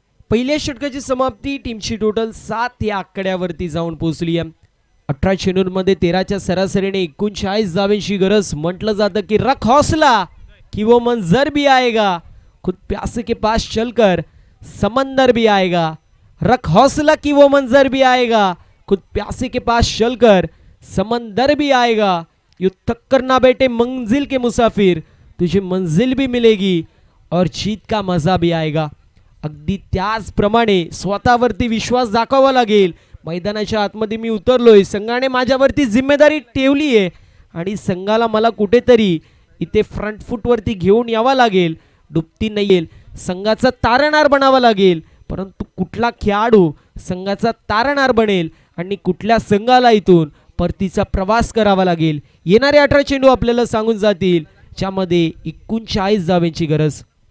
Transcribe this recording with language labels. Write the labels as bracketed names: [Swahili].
[Marathi] पहिल्या षटकाची समाप्ती. टीमची टोटल 7 या आकड्यावरती जाऊन पोहोचली आहे. 18 चेंडूंमध्ये 13च्या सरासरीने 39 धावांची गरज. म्हटलं जातं की [Hindi] रख हौसला कि वो मंजर भी आएगा, खुद प्यासे के पास चलकर समंदर भी आएगा. रख हौसला कि वो मंजर भी आएगा, खुद प्यासे के पास चलकर समंदर भी आएगा. यू थक कर ना बैठे मंजिल के मुसाफिर, तुझे मंजिल भी मिलेगी और जीत का मजा भी आएगा. [Marathi] अगदी त्याचप्रमाणे स्वतःवरती विश्वास दाखवावा लागेल. मैदानाच्या आतमध्ये मी उतरलोय, संघाने माझ्यावरती जिम्मेदारी ठेवली आहे. आणि संघाला मला कुठेतरी इथे फ्रंट फूटवरती घेऊन यावा लागेल. दुपती नाही येईल, संघाचा तारणहार बनावा लागेल. परंतु कुठला खेळाडू संघाचा तारणहार बनेल आणि कुठल्या संघाला इथून परतीचा प्रवास करावा लागेल, येणारे 18 चेंडू आपल्याला सांगून जातील, ज्यामध्ये 39 धावांची गरज.